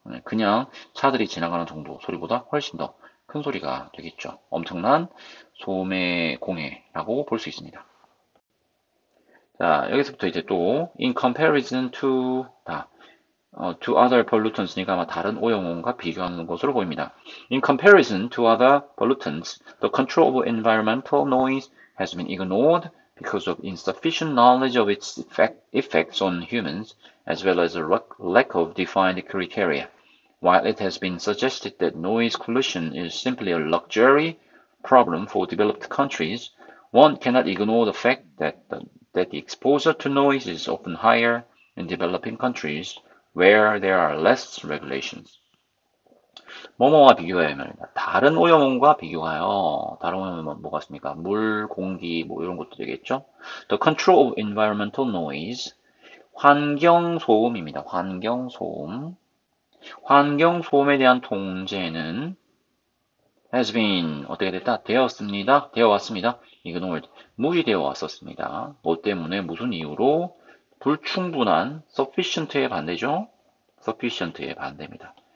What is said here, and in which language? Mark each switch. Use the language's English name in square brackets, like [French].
[Korean] 그냥 차들이 지나가는 정도 소리보다 훨씬 더 큰 소리가 되겠죠. 엄청난 소음의 공해라고 볼 수 있습니다. 자, 여기서부터 이제 또 [English] in comparison to to other pollutants [Korean] 니까 아마 다른 오염원과 비교하는 것으로 보입니다. [English] In comparison to other pollutants, the control of environmental noise has been ignored because of insufficient knowledge of its effects on humans, as well as a lack of defined criteria. While it has been suggested that noise pollution is simply a luxury problem for developed countries, one cannot ignore the fact that the exposure to noise is often higher in developing countries where there are less regulations. [Korean] 뭐뭐와 비교해야 말입니다. 다른 오염원과 비교하여 다른 오염원은 뭐가 있습니까? 물, 공기 뭐 이런 것도 되겠죠. [English] The control of environmental noise [Korean] 환경 소음입니다. 환경 소음. 환경 소음에 대한 통제는 [English] has been [Korean] 어떻게 됐다? 되었습니다. 되어왔습니다. 이거는 무시되어 왔었습니다. 뭐 때문에 무슨 이유로? 불충분한 sufficient의 반대죠. sufficient의 반대입니다.